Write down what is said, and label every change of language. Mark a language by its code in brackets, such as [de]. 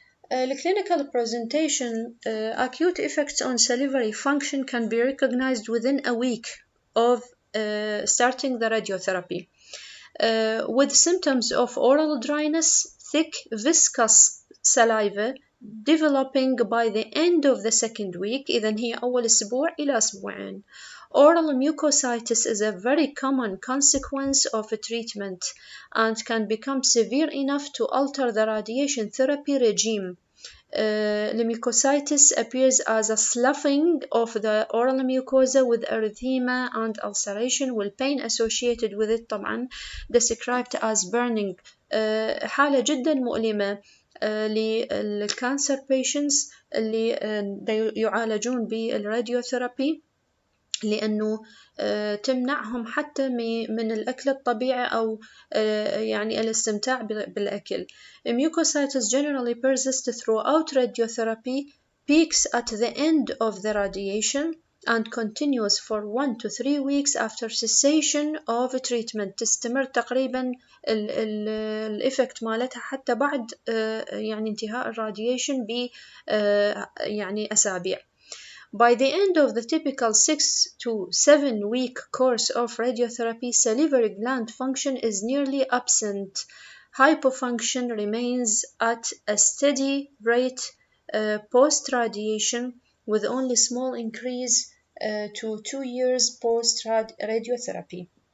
[en] The clinical presentation, acute effects on salivary function can be recognized within a week of starting the radiotherapy, with symptoms of oral dryness, thick, viscous saliva developing by the end of the second week. [ar] إذن هي أول أسبوع إلى أسبوعين. [en] Oral mucositis is a very common consequence of treatment and can become severe enough to alter the radiation therapy regime. The mucositis appears as a sloughing of the oral mucosa with erythema and ulceration, والpain associated with it [ar] طبعا [en] described as burning. [ar] حالة جدا مؤلمة للكانسر patients اللي يعالجون بالراديوثيرابي، لأنه تمنعهم حتى من الأكل الطبيعي أو يعني الاستمتاع بالأكل. [en] Mucositis generally persists throughout radiotherapy, peaks at the end of the radiation, and continues for 1 to 3 weeks after cessation of treatment. [ar] تستمر تقريبا الإفكت مالتها حتى بعد يعني انتهاء الراديشن يعني أسابيع. [en] By the end of the typical 6 to 7 week course of radiotherapy, salivary gland function is nearly absent. Hypofunction remains at a steady rate post-radiation, with only small increase to 2 years post-radiotherapy.